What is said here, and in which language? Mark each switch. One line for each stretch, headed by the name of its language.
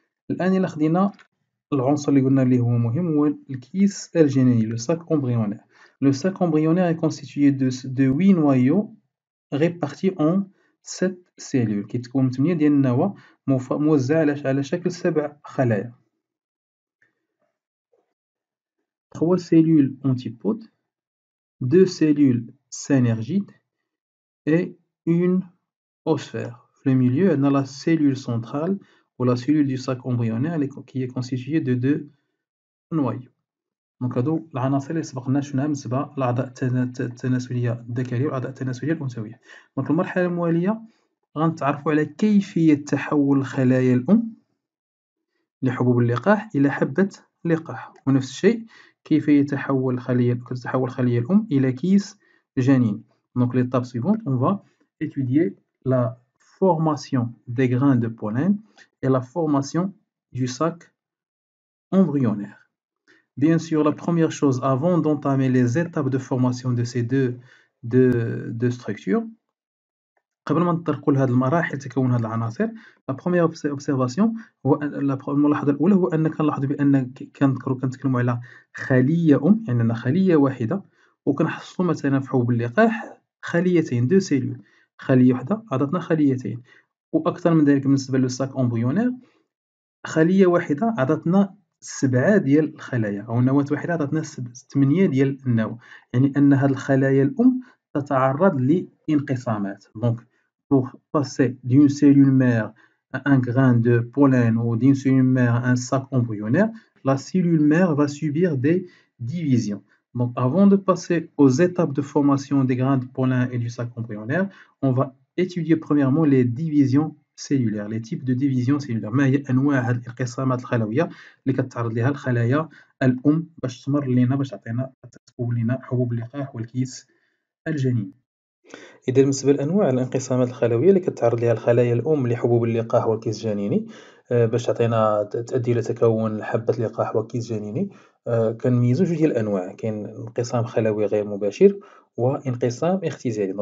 Arabic: الآن إلا خدينا العنصر اللي قلنا اللي هو مهم هو الكيس الجنيني
French: لو ساك امبريونير. لو ساك امبريونير est constitué de 8 noyaux répartis en 7 cellules
Arabic: كيتكون من 8 ديال النواة موزعة على شكل 7 خلايا.
French: 3 cellules antipodes, 2 cellules synergides et une osphère. في le milieu, on a la cellule centrale ou la cellule du sac embryonnaire qui est constituée de 2 noyaux.
Arabic: دونك هادو العناصر اللي سبقنا شفناها بالنسبة للأعضاء التناسلية الذكرية والأعضاء التناسلية الأنثوية. دونك المرحلة الموالية غنتعرفوا على كيفية تحول خلايا الأم لحبوب اللقاح إلى حبة لقاح، ونفس الشيء كيفية تتحول خلية الأم إلى كيس جنين.
French: Donc l'étape suivante, on va étudier la formation des grains de pollen et la formation du sac embryonnaire. Bien sûr, la première chose, avant d'entamer les étapes de formation de ces deux structures,
Arabic: قبل ما نطرقوا لهاد المراحل تكون هاد العناصر،
French: لا بروميير اوبسيرفاسيون
Arabic: هو الملاحظة الأولى هو أن كنلاحظوا بأن كنتكلموا على خلية أم، يعني عندنا خلية واحدة وكنحصلوا مثلا في حبوب اللقاح خليتين
French: دو سيلول،
Arabic: خلية وحدة عطاتنا خليتين، وأكثر من ذلك بالنسبة للساك أمبريونير خلية واحدة عطاتنا 7 ديال الخلايا، أو نواة واحدة عطاتنا 8 ديال النواة، يعني أن هاد الخلايا الأم تتعرض لانقسامات.
French: دونك pour passer d'une cellule mère à un grain de pollen ou d'une cellule mère à un sac embryonnaire, la cellule mère va subir des divisions. Donc avant de passer aux étapes de formation des grains de pollen et du sac embryonnaire, on va étudier premièrement les divisions cellulaires, les types de divisions cellulaires.
Arabic: ما هي أنواع هاد الانقسامات الخلوية اللي كتعرض لها الخلايا الأم باش تمر لينا باش تعطينا تكون لينا حبوب اللقاح والكيس الجنين. إذا بالنسبة لأنواع الانقسامات الخلوية اللي كتعرض لها الخلايا الأم لحبوب اللقاح والكيس الجنيني باش تعطينا تؤدي إلى تكون حبة لقاح وكيس جنيني، كنميزو جوج ديال الأنواع، كاين انقسام خلوي غير مباشر وانقسام اختزالي.